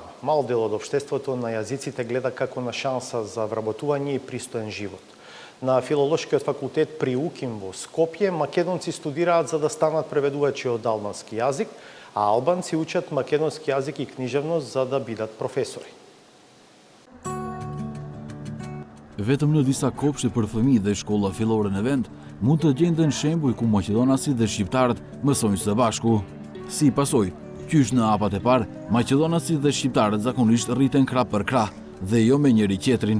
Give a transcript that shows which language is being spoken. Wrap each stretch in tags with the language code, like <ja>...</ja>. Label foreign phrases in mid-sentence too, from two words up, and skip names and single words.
<mk>Мал дел од општеството на јазиците гледа како на шанса за вработување и пристоен живот. На Филолошкиот факултет при УКИМ во Скопје македонци студираат за да станат преведувачи од албански јазик, а албанци учат македонски јазик и книжевност за да бидат професори.</mk> <sq>Vetëm në disa kopshte për fëmijë dhe shkolla fillore në vend, mund të gjenden shembuj ku maqedonasit dhe shqiptarët mësojnë së bashku. Si pasojë, qysh në apat e parë, maqedonasit dhe shqiptarët zakonisht rriten krah për krah dhe jo me njëri tjetrin.</sq>